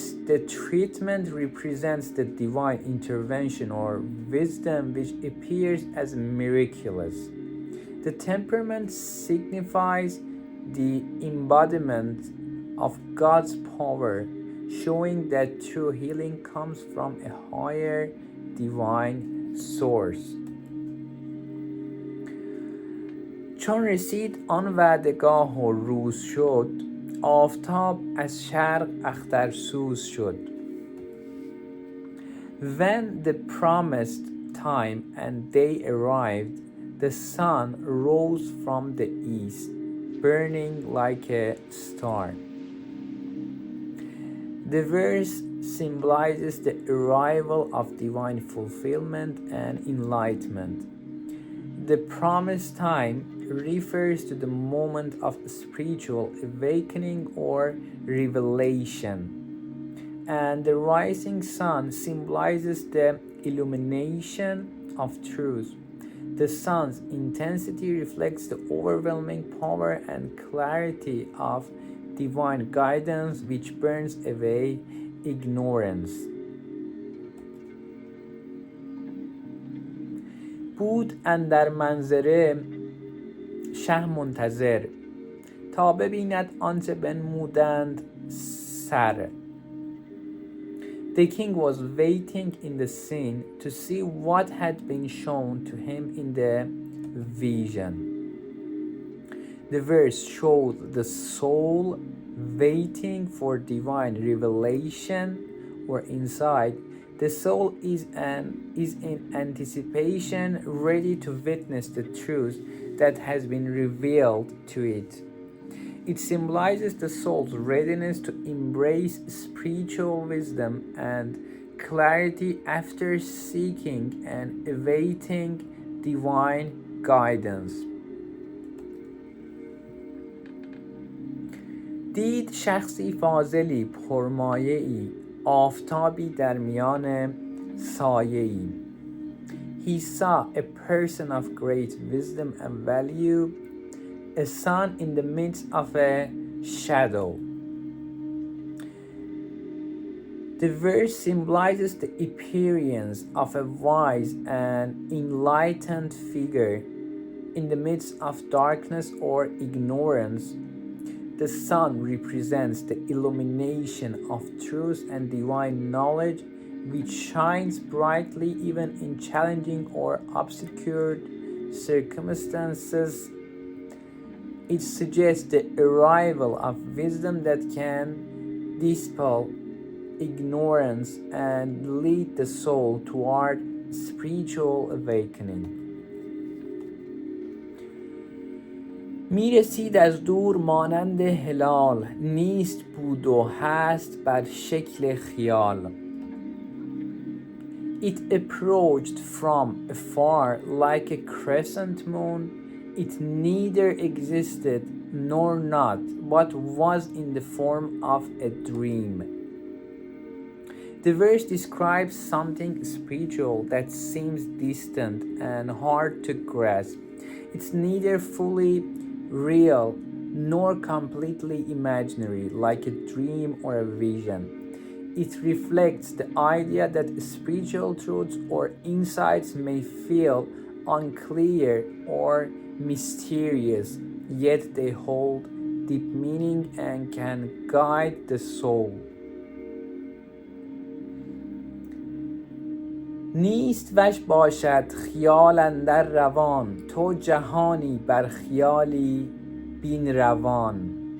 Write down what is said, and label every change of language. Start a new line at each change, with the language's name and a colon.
English: The treatment represents the divine intervention or wisdom which appears as miraculous. The temperament signifies the embodiment of God's power, showing that true healing comes from a higher divine source.
Persian: چون رسید آن وعدگاه و روز شد، آفتاب از شرق اخترسوز شد.
English: When the promised time and day arrived, the sun rose from the east, burning like a star. The verse symbolizes the arrival of divine fulfillment and enlightenment. The promised time refers to the moment of spiritual awakening or revelation, and the rising sun symbolizes the illumination of truth. The sun's intensity reflects the overwhelming power and clarity of divine guidance which burns away ignorance.
Persian: بود اندر منظره شه منتظر، تا ببیند آنچه بنمودند سر.
English: The king was waiting in the scene to see what had been shown to him in the vision. The verse shows the soul waiting for divine revelation or insight. The soul is in anticipation, ready to witness the truth that has been revealed to it. It symbolizes the soul's readiness to embrace spiritual wisdom and clarity after seeking and awaiting divine guidance.
Persian: دید شخصی فاضلی پرمایه‌ای، آفتابی در میان سایه‌ای.
English: He saw a person of great wisdom and value, a sun in the midst of a shadow. The verse symbolizes the appearance of a wise and enlightened figure in the midst of darkness or ignorance. The sun represents the illumination of truth and divine knowledge, which shines brightly even in challenging or obscured circumstances. It suggests the arrival of wisdom that can dispel ignorance and lead the soul toward spiritual awakening.
Persian: می رسید از دور مانند هلال، نیست بود و هست بر شکل خیال.
English: It approached from afar like a crescent moon. It neither existed nor not, but was in the form of a dream. The verse describes something spiritual that seems distant and hard to grasp. It's neither fully real nor completely imaginary, like a dream or a vision. It reflects the idea that spiritual truths or insights may feel unclear or mysterious, yet they hold deep meaning and can guide the soul.
Persian: نیست وش باشد خیال اندر روان، تو جهانی بر خیالی بین روان.